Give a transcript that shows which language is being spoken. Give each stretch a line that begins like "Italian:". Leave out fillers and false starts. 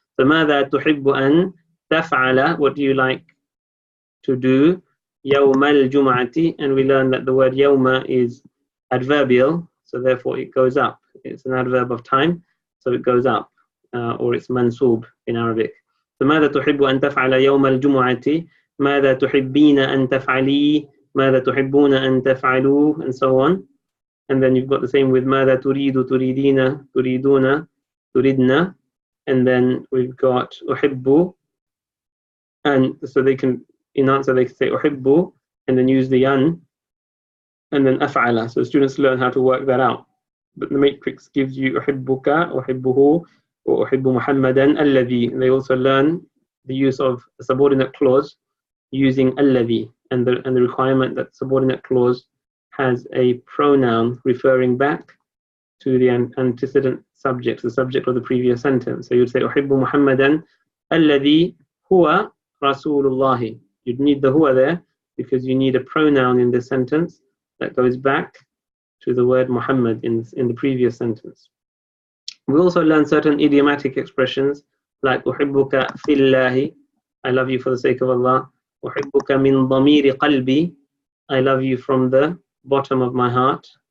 English: So ماذا تحب أن تفعل, what do you like to do? يوم الجمعة, and we learn that the word يوم is adverbial, so therefore it goes up. It's an adverb of time, so it goes up, or it's mansub in Arabic.
Arabic: So ماذا تحب أن تفعل يوم الجمعة, ماذا تحبين أن تفعلي, ماذا تحبون أن تفعلوا, and so on.
English: And then you've got the same with ماذا تريد, تريدين, تريدون, تريدنا, and then we've got أحب, and so they can, in answer they can say أحب and then use the an, and then أفعل. So students learn how to work that out. But the matrix gives you أحبك, أحبه, or أحب محمدا الذي. They also learn the use of a subordinate clause using الذي, and the requirement that subordinate clause has a pronoun referring back to the antecedent subject, the subject of the previous sentence.
Arabic: So you'd say أحب محمدا الذي هو رسول الله.
English: You'd need the huwa there because you need a pronoun in this sentence that goes back to the word Muhammad in the previous sentence. We also learn certain idiomatic expressions like أحبك في الله, I love you for the sake of Allah. أحبك من ضمير قلبي, I love you from the bottom of my heart.